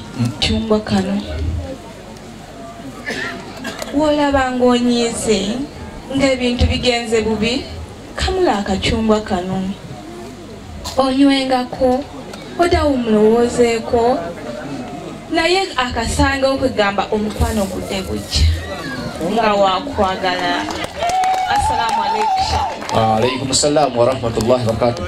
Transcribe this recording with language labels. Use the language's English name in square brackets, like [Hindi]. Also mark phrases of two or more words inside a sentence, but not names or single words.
[Ganda] chungwa kano wolaba ng'onyiize ng'ebintu bigenze bubi kamula akachungwa kano onywengako oda omulowoozeeko naye akasanga okugamba omukwano gudde gujja nga wakwagala. [Arabic] السلام عليكم. عليكم السلام ورحمة الله وبركاته.